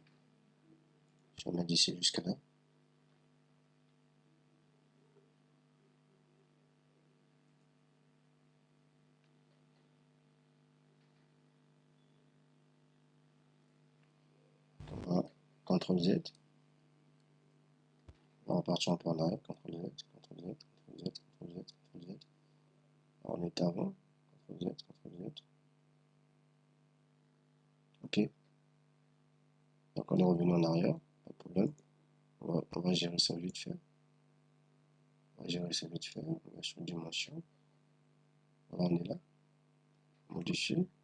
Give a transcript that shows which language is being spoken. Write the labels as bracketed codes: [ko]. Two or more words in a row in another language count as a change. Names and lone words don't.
[fr] Si on met d'ici jusqu'à là, on va CTRL Z, on va repartir en point d'arrêt, CTRL Z, CTRL Z, CTRL Z, CTRL Z, CTRL Z. Alors, on est avant, CTRL Z, CTRL Z. Ok. Donc on est revenu en arrière, pas de problème. On va gérer ça vite fait. On va gérer ça vite fait. On va sur dimension. Voilà, on est là. Modifier.